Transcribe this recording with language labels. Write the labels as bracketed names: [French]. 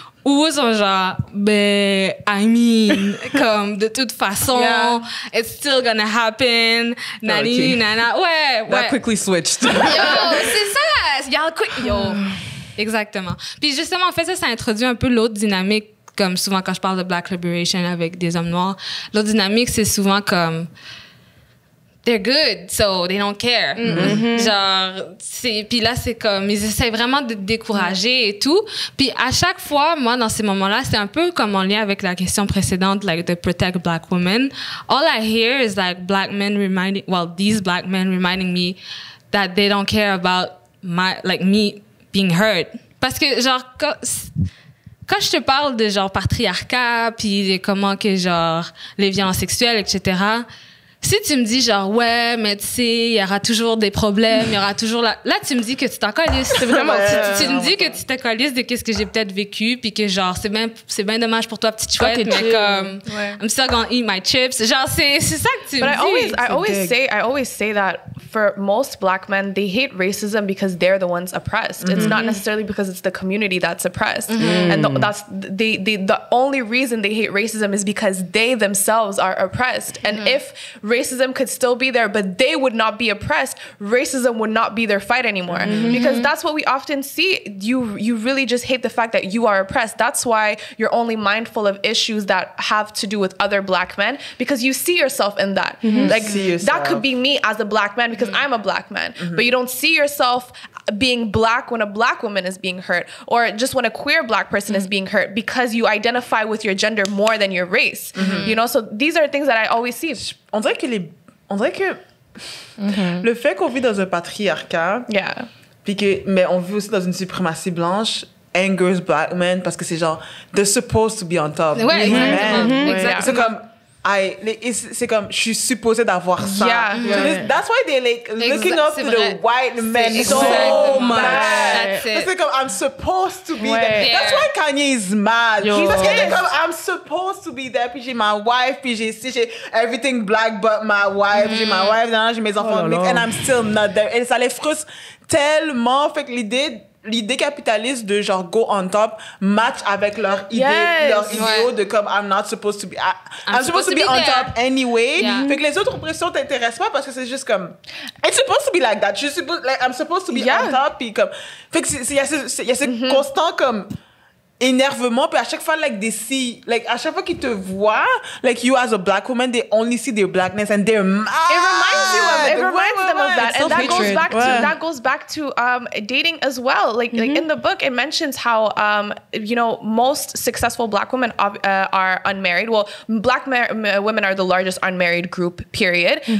[French] Ou sont genre, ben, [English] I mean, [French] comme, de toute façon, [English] it's still gonna happen, [French] nani, nana. Ouais. [English] That quickly switched. [French] Yo, c'est ça! Yo. Exactement. Puis justement, en fait, ça introduit un peu l'autre dynamique, comme souvent quand je parle de Black Liberation avec des hommes noirs. L'autre dynamique, c'est souvent comme... [English] They're good, so they don't care. [French] Genre, puis là, c'est comme, ils essaient vraiment de te décourager et tout. Puis à chaque fois, moi, dans ces moments-là, c'est un peu comme en lien avec la question précédente, like, de [English] protect black women. All I hear is like these black men reminding me that they don't care about me being hurt. [French] Parce que, genre, quand je te parle de, genre, patriarcat, puis de comment que, genre, les violences sexuelles, etc., si tu me dis genre ouais mais tu sais il y aura toujours des problèmes, il y aura toujours là tu me dis que tu t'en calisses, c'est vraiment tu me dis que tu te calisses de qu'est-ce que j'ai peut-être vécu puis que genre c'est bien dommage pour toi petite chouette mais comme [English] I'm still gonna eat my chips, [French] genre c'est ça que tu me dis. [English] I always say that for most black men they hate racism because they're the ones oppressed. It's not necessarily because it's the community that's oppressed. And that's the only reason they hate racism is because they themselves are oppressed. And if racism could still be there, but they would not be oppressed, racism would not be their fight anymore. Because that's what we often see. You really just hate the fact that you are oppressed. That's why you're only mindful of issues that have to do with other black men, because you see yourself in that. Like that could be me as a black man because I'm a black man, but you don't see yourself being black when a black woman is being hurt, or just when a queer black person is being hurt, because you identify with your gender more than your race. You know, so these are things that I always see. [French] On dirait que le fait qu'on vit dans un patriarcat, mais on vit aussi dans une suprématie blanche, [English] angers black men [French] parce que c'est genre [English] they're supposed to be on top. [French] Ouais, exactement. C'est comme c'est comme je suis supposée d'avoir ça. [English] That's why they like looking up to the white men so much. [French] C'est comme [English] I'm supposed to be there. That's why Kanye is mad. [French] Parce qu'il est comme [English] I'm supposed to be there. [French] Puis j'ai ma [English] wife, puis j'ai everything black but my wife. [French] J'ai ma wife, j'ai mes enfants mixtes, [English] and I'm still not there. [French] Et ça les frustre tellement. Fait que l'idée capitaliste de genre [English] go on top [French] match avec leur idéaux de comme [English] I'm not supposed to be I'm supposed to be on top anyway. [French] Fait que les autres oppressions t'intéressent pas parce que c'est juste comme [English] it's supposed to be like that. I'm supposed to be on top. [French] Puis comme fait que il y a ce constant comme énervement, puis à chaque fois à chaque fois qu'ils te voient, [English] like you as a black woman, they only see their blackness and they're mad. It reminds them of that, and that goes back to dating as well. Like in the book, it mentions how most successful black women are unmarried. Well, black women are the largest unmarried group, period.